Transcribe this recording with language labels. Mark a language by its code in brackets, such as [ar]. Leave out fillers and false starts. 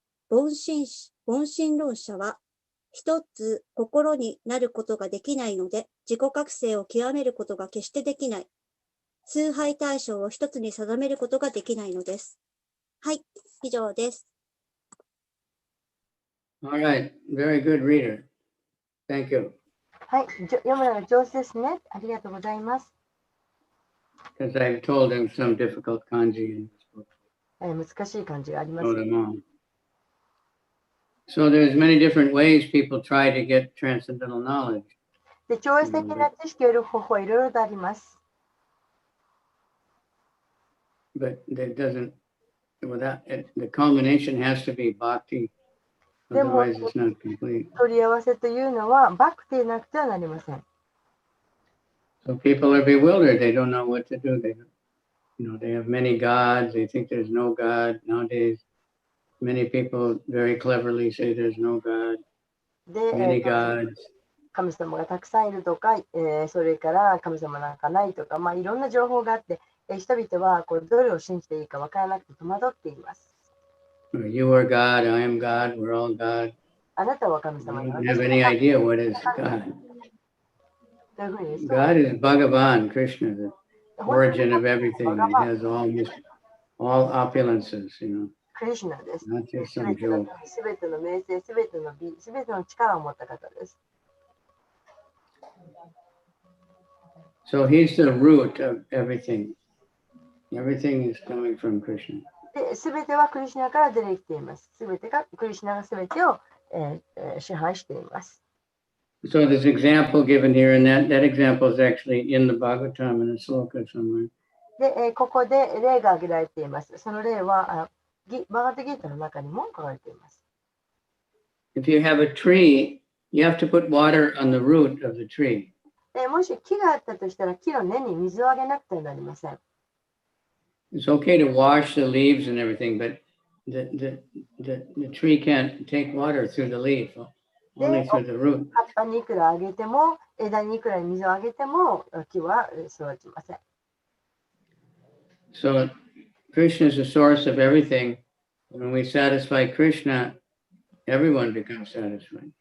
[ja] 凡心論者は、一つ心になることができないので、自己覚醒を極めることが決してできない。崇拝対象を一つに定めることができないのです。はい、以上です。 [en] All right, very good reader. Thank you. [ja] はい、読むのが上手ですね。ありがとうございます。 [en] Because I've told him some difficult kanji in this book. [ja] 難しい漢字があります。 [en] Know them all. So there's many different ways people try to get transcendental knowledge. [ja] で、超越的な知識を得る方法はいろいろとあります。 [en] But that doesn't, without it, the culmination has to be bhakti. Otherwise, it's not complete. [ja] 取り合わせというのはバクティでなくてはなりません。 [en] So people are bewildered. They don't know what to do. They have many gods. They think there's no God. Nowadays, many people very cleverly say there's no God. Many gods. [ja] 神様がたくさんいるとか、それから神様なんかないとか、いろんな情報があって、人々はどれを信じていいか分からなくて戸惑っています。 [en] You are God, I am God, we're all God. [ja] あなたは神様 [en] You don't have any idea what is God. God is Bhagavan, Krishna, the origin of everything. It has all opulences, not just some joke. [ja] すべての名声、すべての美、すべての力を持った方です。 [en] So he's the root of everything. Everything is coming from Krishna. [ja] すべてはクリシュナから出てきています。すべてがクリシュナがすべてを、支配しています。 [en] So this example given here, and that example is actually in the Bhagavatam in a sloka somewhere. [ja] で、ここで例が挙げられています。その例はバガバタギータの中にも書かれています。 [en] If you have a tree, you have to put water on the root of the tree. [ja] もし木があったとしたら木の根に水をあげなくてはなりません。 [en] It's okay to wash the leaves and everything, but the tree can't take water through the leaf, only through the root. [ja] 葉っぱにいくらあげても、枝にいくら水をあげても、木は育ちません。 [en] So Krishna is the source of everything. When we satisfy Krishna, everyone becomes satisfied.